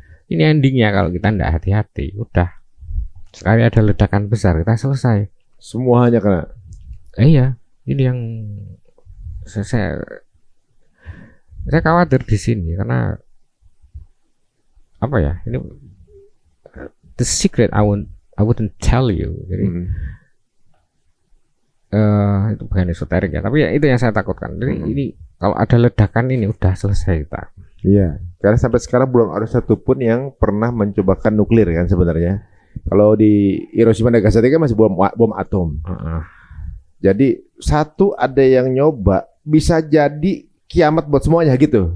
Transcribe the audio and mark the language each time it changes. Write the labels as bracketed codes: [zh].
[id] Ini endingnya kalau kita tidak hati-hati, udah sekali ada ledakan besar kita selesai. Semua hanya kena. Iya, ini yang saya khawatir di sini karena apa ya? Ini [en] the secret I wouldn't tell you. [id] Jadi itu bukan esoterik ya, tapi ya itu yang saya takutkan. Jadi ini kalau ada ledakan ini udah selesai kita. Iya, karena sampai sekarang belum ada satupun yang pernah mencobakan nuklir kan sebenarnya. Kalau di Hiroshima dan Nagasaki kan masih bom atom. Jadi satu ada yang nyoba bisa jadi kiamat buat semuanya gitu.